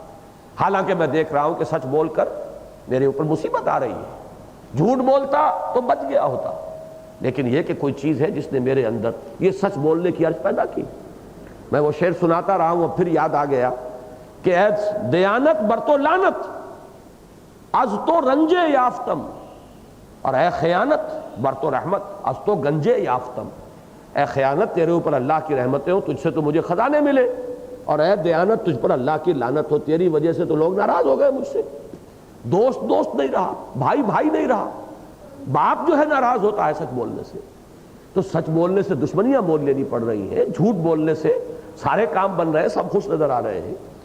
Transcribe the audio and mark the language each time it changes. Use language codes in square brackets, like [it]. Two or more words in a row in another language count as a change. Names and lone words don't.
[ur] حالانکہ میں دیکھ رہا ہوں کہ سچ بول کر میرے اوپر مصیبت آ رہی ہے۔ جھوٹ بولتا تو بچ گیا ہوتا، لیکن یہ کہ کوئی چیز ہے جس نے میرے اندر یہ سچ بولنے کی عرض پیدا کی۔ میں وہ شعر سناتا رہا ہوں، اب پھر یاد آ گیا کہ [fa] اے دیانت بر تو لعنت از تو رنجے یافتم، [ur] اور [fa] اے خیانت بر تو رحمت از تو گنجے یافتم۔ [ur] اے خیانت تیرے اوپر اللہ کی رحمتیں ہو، تجھ سے تو مجھے خزانے ملے، اور اے دیانت تجھ پر اللہ کی لعنت ہو، تیری وجہ سے تو لوگ ناراض ہو گئے مجھ سے۔ دوست دوست نہیں رہا، بھائی بھائی نہیں رہا، باپ جو ہے ناراض ہوتا ہے سچ بولنے سے، تو سچ بولنے سے دشمنیاں مول لینی پڑ رہی ہیں، جھوٹ بولنے سے سارے کام بن رہے ہیں، سب خوش نظر آ رہے ہیں۔